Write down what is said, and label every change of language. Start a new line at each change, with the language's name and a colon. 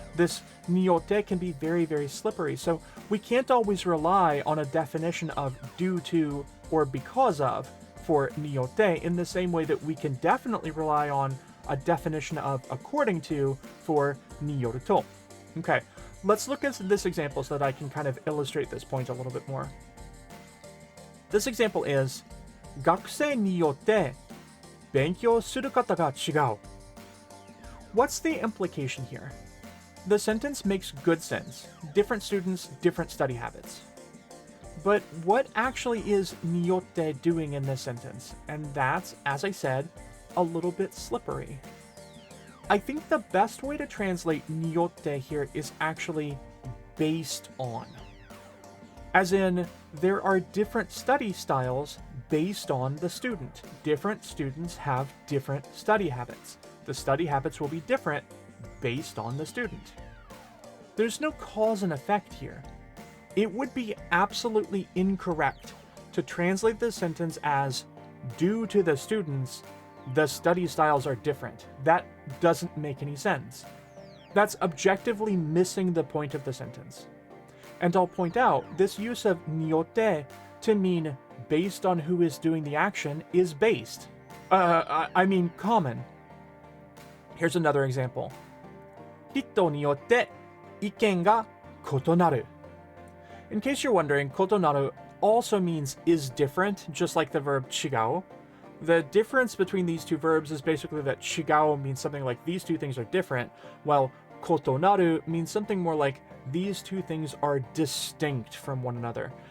English: This niyotte can be very, very slippery, so we can't always rely on a definition of due to or because of for niyotte in the same way that we can definitely rely on a definition of according to for niyorito. Okay, let's look at this example so that I can kind of illustrate this point a little bit more. This example is
Japanese: 学生によって勉強する方が違う.
English: What's the implication here? The sentence makes good sense. Different students, different study habits. But what actually is niyotte doing in this sentence? And that's, as I said, a little bit slippery. I think the best way to translate niyotte here is actually based on. As in, there are different study styles based on the student. Different students have different study habits. The study habits will be different based on the student. There's no cause and effect here. It would be absolutely incorrect to translate this sentence as due to the students, the study styles are different. That doesn't make any sense. That's objectively missing the point of the sentence. And I'll point out, this use of niyotte to mean based on who is doing the action is based. I mean common. Here's another example.
Japanese: 人によって意見が異なる.
English: In case you're wondering, 異なる also means is different, just like the verb 違う. The difference between these two verbs is basically that 違う means something like these two things are different, while 異なる means something more like these two things are distinct from one another.